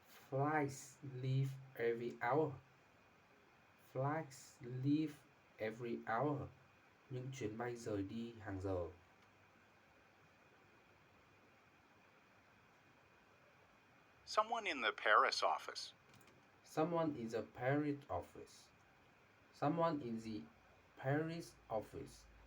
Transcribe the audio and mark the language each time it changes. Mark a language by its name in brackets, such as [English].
[English] Flights leave every hour. Flights leave every hour. [Vietnamese] Những chuyến bay rời đi hàng giờ. [English] Someone in the Paris office. Someone in the Paris office. Someone in the Paris office.